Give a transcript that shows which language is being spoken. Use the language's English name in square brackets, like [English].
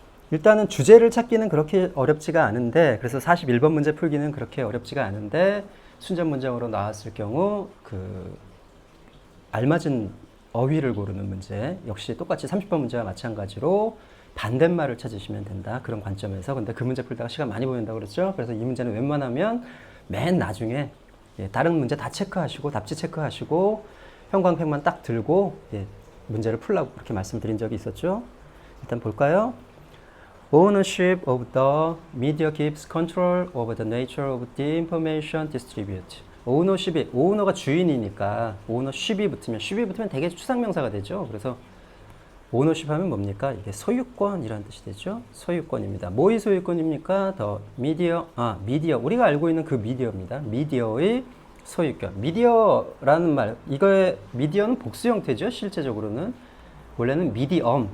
[Korean] 일단은 주제를 찾기는 그렇게 어렵지가 않은데, 그래서 41번 문제 풀기는 그렇게 어렵지가 않은데, 순전 문장으로 나왔을 경우 알맞은 어휘를 고르는 문제, 역시 똑같이 30번 문제와 마찬가지로 반대말을 찾으시면 된다. 그런 관점에서. 근데 그 문제 풀다가 시간 많이 보낸다고 그랬죠. 그래서 이 문제는 웬만하면 맨 나중에 다른 문제 다 체크하시고 답지 체크하시고 형광펜만 딱 들고 문제를 풀라고 그렇게 말씀드린 적이 있었죠. 일단 볼까요? [English] Ownership of the media gives control over the nature of the information distributed. [Korean] ownership이, owner가 주인이니까 ownership이 붙으면, ship이 붙으면 되게 추상명사가 되죠. 그래서 ownership 하면 뭡니까? 이게 소유권이라는 뜻이 되죠. 소유권입니다. 뭐의 소유권입니까? 더 미디어, 미디어. 우리가 알고 있는 그 미디어입니다. 미디어의 소유권. 미디어라는 말, 이거의 미디어는 복수 형태죠. 실제적으로는. 원래는 미디엄.